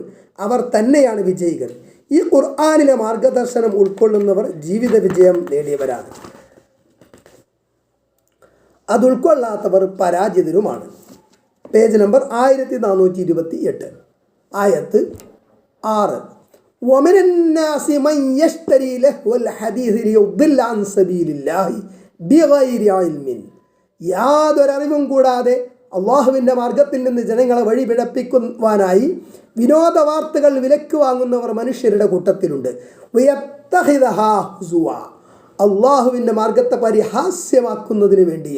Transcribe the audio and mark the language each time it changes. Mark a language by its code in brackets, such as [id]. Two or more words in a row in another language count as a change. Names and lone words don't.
[ml] അവർ തന്നെയാണ് വിജയികൾ. ഈ ഖുർആനിലെ മാർഗദർശനം ഉൾക്കൊള്ളുന്നവർ ജീവിത വിജയം നേടിയവരാണ്. അത് ഉൾക്കൊള്ളാത്തവർ പരാജിതരുമാണ്. പേജ് നമ്പർ 1428. ആയത്ത് 6. [ar] ومن الناس من يشتري لهو الحديث ليضل عن سبيل الله بغير علم. [ml] യാതൊരറിവും കൂടാതെ അള്ളാഹുവിൻ്റെ മാർഗത്തിൽ നിന്ന് ജനങ്ങളെ വഴി പിഴപ്പിക്കുവാനായി വിനോദ വാർത്തകൾ വിലക്ക് വാങ്ങുന്നവർ മനുഷ്യരുടെ കൂട്ടത്തിലുണ്ട്. അള്ളാഹുവിൻ്റെ മാർഗത്തെ പരിഹാസ്യമാക്കുന്നതിന് വേണ്ടിയും.